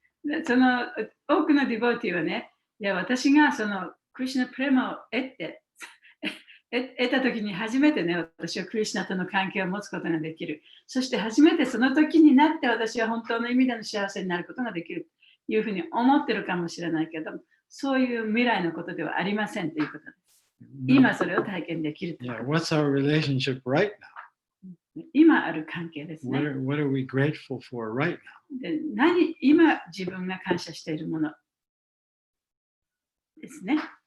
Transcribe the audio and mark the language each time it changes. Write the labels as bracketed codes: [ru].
[ja] でその多くのディボーティーはね、いや私がそのクリシュナプレマを得た時に初めてね、私はクリシュナとの関係を持つことができる。そして初めてその時になって私は本当の意味での幸せになることができるというふうに思ってるかもしれないけど、そういう未来のことではありませんということです。今それを体験できると。 [en] Yeah, what's our relationship right now? [ja] 今ある関係ですね。 [en] What are we grateful for right now? [ja] で今自分が感謝しているものですね。